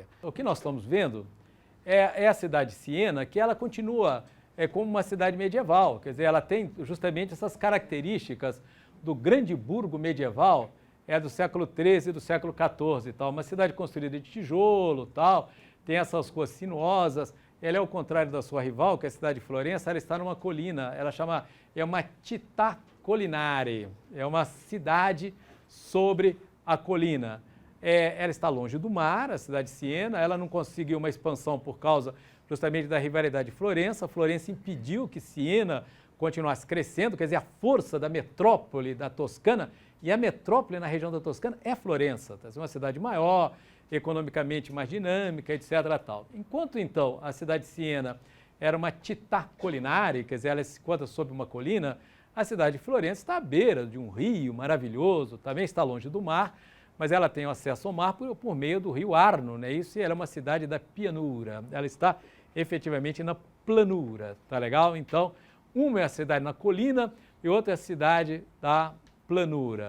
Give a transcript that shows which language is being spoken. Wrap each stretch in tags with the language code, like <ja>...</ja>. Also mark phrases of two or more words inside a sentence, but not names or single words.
<pt>O que nós estamos vendo é a cidade de Siena, que ela continua como uma cidade medieval, quer dizer, ela tem justamente essas características do grande burgo medieval, do século XIII e do século XIV, tal, uma cidade construída de tijolo, tal, tem essas ruas sinuosas. Ela é ao contrário da sua rival, que é a cidade de Florença, ela está numa colina, é uma</pt> <it>città collinare,</it> <pt>é uma cidade sobre a colina. Ela está longe do mar, a cidade de Siena, ela não conseguiu uma expansão por causa justamente da rivalidade de Florença. Florença impediu que Siena continuasse crescendo, quer dizer, a força da metrópole da Toscana, e a metrópole na região da Toscana é Florença, tá? É uma cidade maior, economicamente mais dinâmica, etc. Tal. Enquanto então a cidade de Siena era uma</pt> <it>città collinare,</it> <pt>quer dizer, ela se encontra sob uma colina, a cidade de Florença está à beira de um rio maravilhoso, também está longe do mar, mas ela tem acesso ao mar por meio do rio Arno, né? Isso, e ela é uma cidade da pianura, ela está efetivamente na planura, tá legal? Então, uma é a cidade na colina e outra é a cidade da planura.</pt>